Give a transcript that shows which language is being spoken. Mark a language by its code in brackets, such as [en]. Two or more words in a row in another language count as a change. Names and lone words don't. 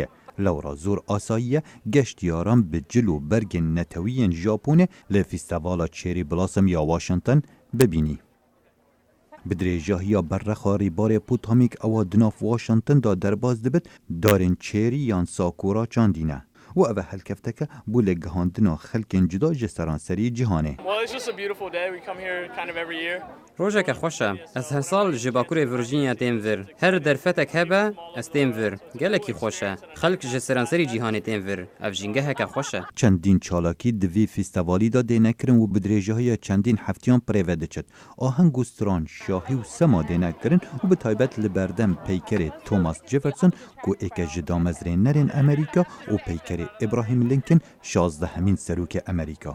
[ku] Lewra zor asayiye geştyaran bi cil û bergên netewiyên Japonê li fîstevala çêrî bilasim ya Washington bibînî. Bi dirêjahiya berrexa rêbarê Potamîk ewa di nav Washington da derbas dibit darên çêrî yan Sakura çandîne. û ev helkefteke bû lê gihandina xelkên cuda ji seranserî cîhanê. ڕۆژێکە خۆشە ئەس هەر ساڵ ji باکوورê Virginia têm vir. Her derfetek hebe ez têm vir. Gelekî xweş e. Xelk ji seranserî cîhanê têm vir. Ev jîngeheke xweş e. Çendîn çalakî di vî fîstevalî da dênekirin û bi dirêjahiya çendîn heftiyan pirêve diçit. Aheng û stran, şahî û sema dênekirin û bi taybet li berdem peykerê Thomas Jefferson ku êke ji damezrênerên Amerîka û peykerê Abraham Lincoln 16hemîn serokê Amerîka.